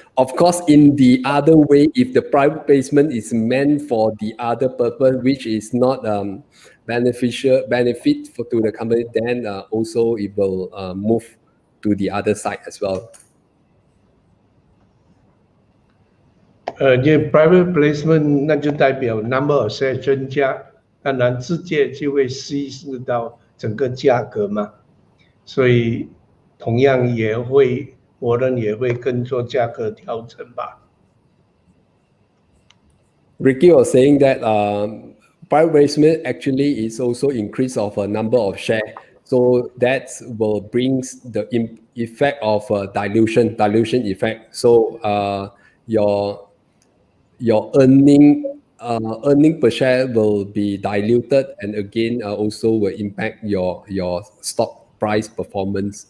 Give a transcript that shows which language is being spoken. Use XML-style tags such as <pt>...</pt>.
<en>Of course, in the other way, if the private placement is meant for the other purpose, which is not benefit to the company, then also it will move to the other side as well.</en> <zh>因为 private placement 那就代表</zh> <en>number of share</en> <zh>增加，当然直接就会稀释到整个价格嘛，所以同样warrant也会跟做价格调整吧。</zh> <en>Ricky was saying that private placement actually is also increase of a number of share, so that will bring the effect of dilution effect. So your earning per share will be diluted, and again also will impact your stock price performance.</en>